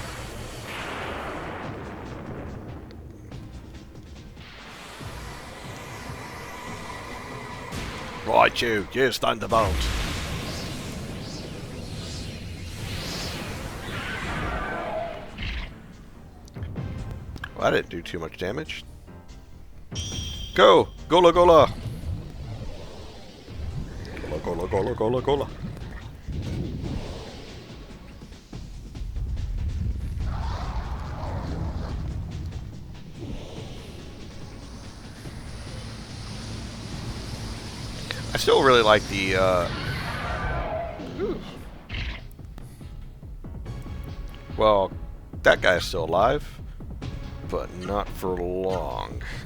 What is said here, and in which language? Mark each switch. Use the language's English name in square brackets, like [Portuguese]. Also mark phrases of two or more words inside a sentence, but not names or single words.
[English] Right, you. Use Thunderbolt. Well, that didn't do too much damage. Go! Gola Gola! Gola, gola, gola, gola. I still really like the, well, that guy's still alive, but not for long.